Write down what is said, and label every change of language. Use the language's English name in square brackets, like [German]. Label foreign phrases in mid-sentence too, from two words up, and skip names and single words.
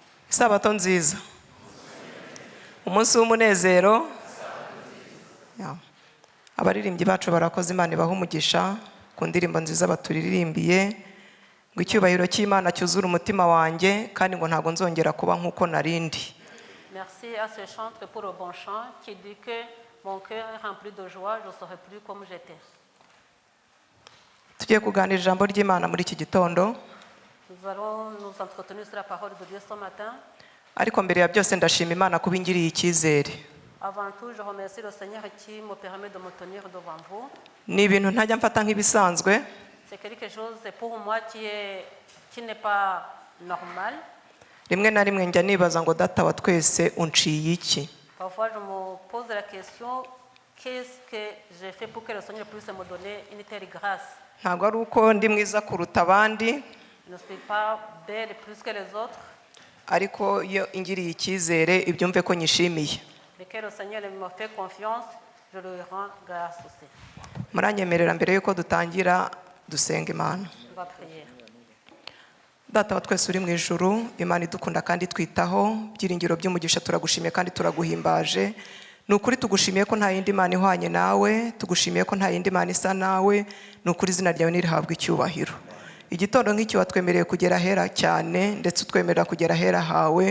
[Kinyarwanda] Sabato nziza, umunsi w'umunezero. Abaririmbyi bacu barakoze, Imana ibaha umugisha ku ndirimbo nziza baturirimbiye, ngo icyubahiro cy'Imana cyuzura umutima wanjye kandi ngo ntago nzongera kuba nkuko narindi. [French] Merci à ce chantre pour le bon chant qui dit que mon cœur est rempli de joie, je ne serai plus comme j'étais. [Kinyarwanda] Tugiye kuganira ijambo ry'Imana muri iki gitondo. [French] Nous allons nous entretenir sur la parole de Dieu ce matin. [Kinyarwanda] Ariko mbere ya byose ndashima Imana kuba ingiriye icyizere. [French] Avant tout, je remercie le Seigneur qui me permet de me tenir devant vous. [Kinyarwanda] Ni ibintu ntajya mfata nk'ibisanzwe. [French] C'est quelque chose pour moi qui n'est pas normal. [Kinyarwanda] Rimwe na rimwe njya nibaza ngo data wa twese unciye iki? [French] Parfois, je me pose la question, qu'est-ce que j'ai fait pour que le Seigneur puisse me donner une telle grâce? [Kinyarwanda] Ntabwo ari uko ndi mwiza kuruta abandi, [French] Je ne suis pas belle plus que les autres, [Kinyarwanda] ariko iyo ingiriye icyizere ibyumve ko nyishimiye. [French] mais que le Seigneur me fait confiance, je lui rends grâce aussi. [Kinyarwanda] Muranyemerera mbere yuko dutangira dusenga Imana. [French] On va prier. [Kinyarwanda] Data wa twese uri mu ijuru, Imana idukunda kandi twitaho, byiringiro by'umugisha turagushimiye kandi turaguhimbaje. Nukuri tugushimiye ko nta yindi Imana ihwanye nawe, tugushimiye ko nta yindi Imana isa nawe, nukuri izina ryawe nirihabwe icyubahiro. Igitondo nk'iki watwemereye kugera hera cyane, ndetse utwemerera kugera hera hawe.